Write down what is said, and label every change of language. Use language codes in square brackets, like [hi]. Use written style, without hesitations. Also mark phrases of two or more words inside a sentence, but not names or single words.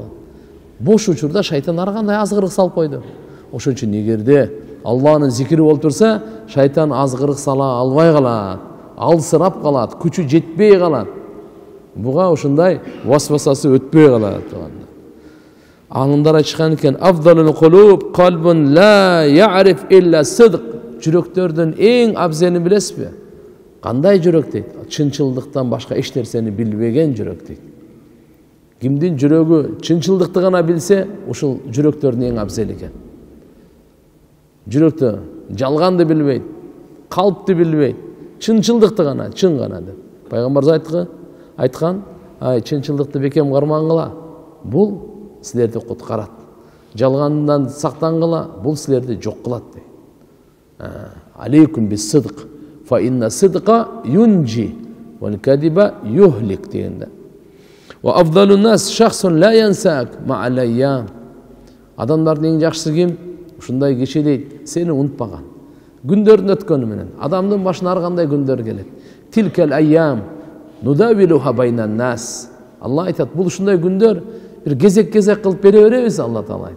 [ky] Бош учурда шайтан ар кандай азгырык салып койду. Ошон үчүн эгерде Алланын зикири болуп турса, шайтан азгырык сала албай калат. Алсырап калат, күчү жетпей калат. Буга ушундай васвасасы өтпөй калат. Алымдар айтышкан экен, [ar] أفضل القلوب قلب لا يعرف إلا الصدق. [ky] Жүрөктөрдүн эң абзелин билесизби? Кандай жүрөк дейт? Чынчылдыктан башка эч нерсени билбеген жүрөк дейт. Кимдин жүрөгү чынчылдыкты гана билсе, ушул жүрөктөрдүн эң абзели экен. Жүрөктө жалганды билбейт, калпты билбейт, чынчылдыкты гана, чын гана деп. Пайгамбарыбыз айткан, ай чынчылдыкты бекем кармаңгыла. Бул силерди куткарат. Жалгандан сактангыла, бул силерди жок кылат дейт. [ar] عليكم بالصدق، فإن الصدق ينجي، والكذب يهلك [ky] дегенде. [ar] وأفضل الناس شخص لا ينساك مع الأيام. [ky] Адамдардын эң жакшысы ким? Ушундай киши дейт, сени унутпаган. Күндөрдүн өткөнү менен адамдын башына ар кандай күндөр келет. [ar] تلك الأيام نداولها بين الناس. [ky] Алла айтат, бул ушундай күндөр бир кезек-кезек кылып бере беребиз, Алла Таала айтат.